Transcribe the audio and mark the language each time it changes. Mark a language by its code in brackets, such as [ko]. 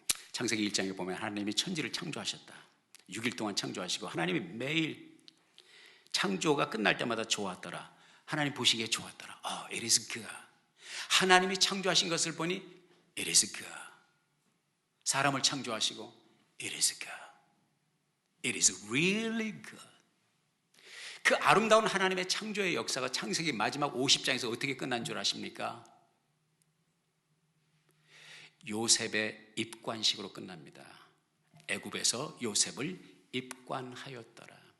[ko] 창세기 1장에 보면 하나님이 천지를 창조하셨다. 6일 동안 창조하시고 하나님이 매일 창조가 끝날 때마다 좋았더라. 하나님 보시기에 좋았더라. [en] It is good. [ko] 하나님이 창조하신 것을 보니 [en] It is good. [ko] 사람을 창조하시고 [en] It is good. It is really good. [ko] 그 아름다운 하나님의 창조의 역사가 창세기 마지막 50장에서 어떻게 끝난 줄 아십니까? 요셉의 입관식으로 끝납니다. 애굽에서 요셉을 입관하였더라.